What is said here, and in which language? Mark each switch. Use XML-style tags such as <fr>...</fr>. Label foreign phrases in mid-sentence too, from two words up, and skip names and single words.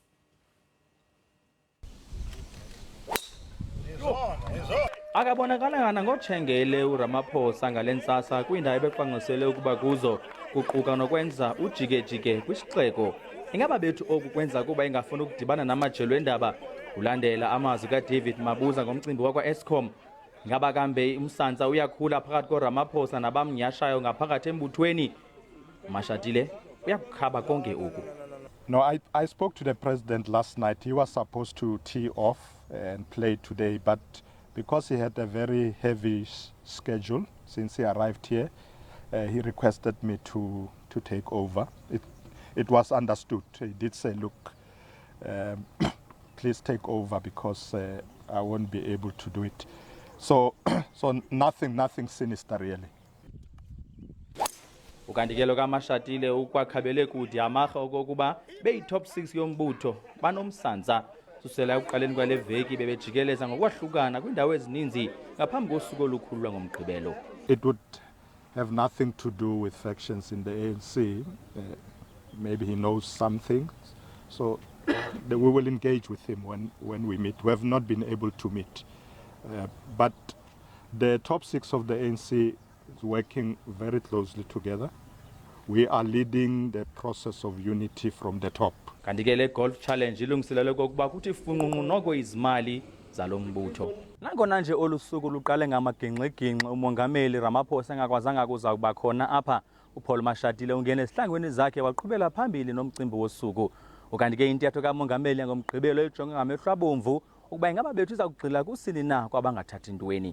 <xh>Akabonakalanga ngotshengele uRamaphosa ngalensasa kwindawo ebeqanqosele ukuba kuzo kuquka nokwenza ujike-jike kwisixeko. Ingaba bethu oku kwenza kuba ingafuna ukudibana namajelo endaba ulandela amazwi kaDavid Mabuza ngomcimbi wakwa-Eskom. Ingaba kambe umsantsa uyakhula phakathi koRamaphosa nabamnyashayo ngaphakathi embuthweni. Mashatile uyakukhaba konke oku.</xh> <en>No, I spoke to the president last night. He was supposed to tee off and play today, but because he had a very heavy schedule since he arrived here, he requested me to take over. It was understood. He did say, look, please take over because I won't be able to do it. So nothing sinister really.</en> <xh>Ukandikelo kaMashatile ukwakhabele kude amaha okokuba beyi-top 6 yombutho banomsantsa susela ekuqaleni kwale veki bebejikeleza ngokwahlukana kwindawo ezininzi ngaphambi kosuku olukhulu lwangomgqibelo.</xh> <en>It would have nothing to do with factions in the ANC. Maybe he knows something, so we will engage with him when we meet. We have not been able to meet, but the top 6 of the ANC is working very closely together. We are leading the process of unity from the top.</en> <xh>Kanti-ke</xh> <en>golf challenge</en> <xh>ilungiselelwe kokuba kuthi funqunqu noko izimali zalo mbutho. Nangona nje olu suku luqale ngamagingxigingxi uMongameli Ramaphosa engakwazanga kuza kuba khona apha, uPaul Mashatile ungene esihlangwini zakhe waqhubela phambili nomcimbi wosuku. Ukanti-ke intetho kaMongameli yangomgqibelo ijonge ngamehlo abomvu ukuba ingaba bethu iza kugxila kusini na kwabangathathi ntweni.</xh>